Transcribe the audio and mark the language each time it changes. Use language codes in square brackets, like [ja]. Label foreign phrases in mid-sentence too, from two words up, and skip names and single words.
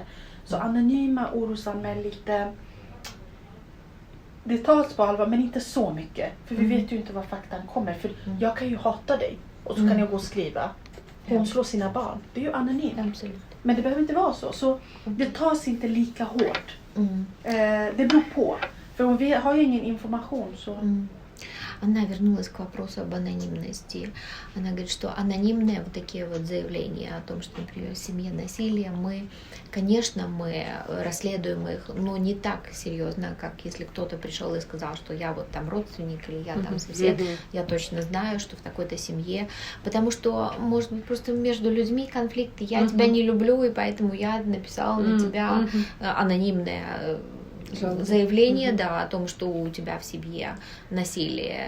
[sv] Så anonyma orosanmäl lite, det tas på allvar men inte så mycket. För vi vet ju inte var faktan kommer. För jag kan ju hata dig och så kan jag gå och skriva. Hon slår sina barn. Det är ju anonymt. Absolut. Men det behöver inte vara så. Så det tas inte lika hårt. Det beror på. För om vi har ju ingen information så... [ru] Она вернулась к вопросу об анонимности. Она говорит, что анонимные вот такие вот заявления о том, что, например, в семье насилие, конечно, мы расследуем их, но не так серьезно, как если кто-то пришел и сказал, что я вот там родственник или я там сосед, я точно знаю, что в такой-то семье, потому что, может быть, просто между людьми конфликты, я тебя не люблю, и поэтому я написала на тебя анонимное заявление, да, о том, что у тебя в семье насилие.